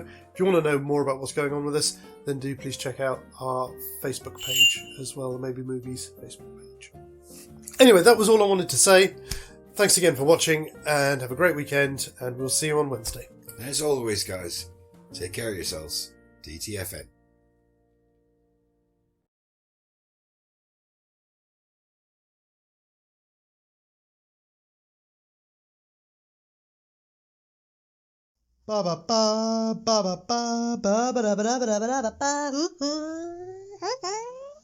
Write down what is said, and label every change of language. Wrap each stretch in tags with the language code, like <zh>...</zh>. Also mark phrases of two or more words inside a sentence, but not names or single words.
<en>If you want to know more about what's going on with us, then do please check out our Facebook page as well, the Maybe Movies Facebook page. Anyway, that was all I wanted to say. Thanks again for watching, and have a great weekend, and we'll see you on Wednesday. As always, guys, take care of yourselves. DTFN. Ba ba ba ba ba ba ba ba ba ba ba ba ba ba.</en>